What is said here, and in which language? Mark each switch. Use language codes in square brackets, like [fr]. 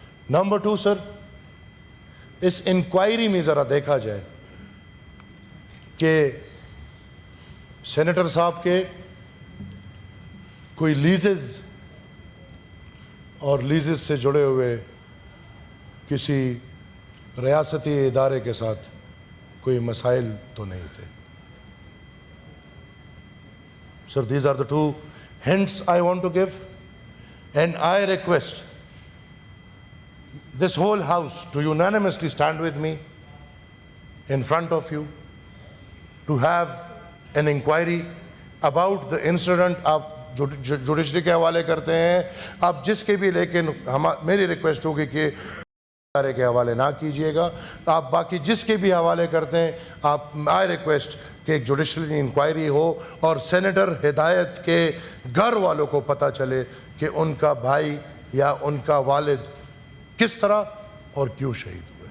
[ur] Number 2 سر، اس inquiry میں ذرا دیکھا جائے کہ سینیٹر صاحب کے کوئی لیزز اور لیزز سے جڑے ہوئے کسی ریاستی ادارے کے ساتھ کوئی مسائل تو نہیں تھے. [en] So these are the two hints I want to give, and I request this whole house to unanimously stand with me in front of you to have an inquiry about the incident. [ur] آپ judiciary کے حوالے کرتے ہیں آپ جس کے بھی, لیکن میری ریکویسٹ ہوگی کہ ادارے کے حوالے نہ کیجئے گا. آپ باقی جس کے بھی حوالے کرتے ہیں آپ, [en] I request [ur] کہ ایک جوڈیشری انکوائری ہو اور سینیٹر ہدایت کے گھر والوں کو پتہ چلے کہ ان کا بھائی یا ان کا والد کس طرح اور کیوں شہید.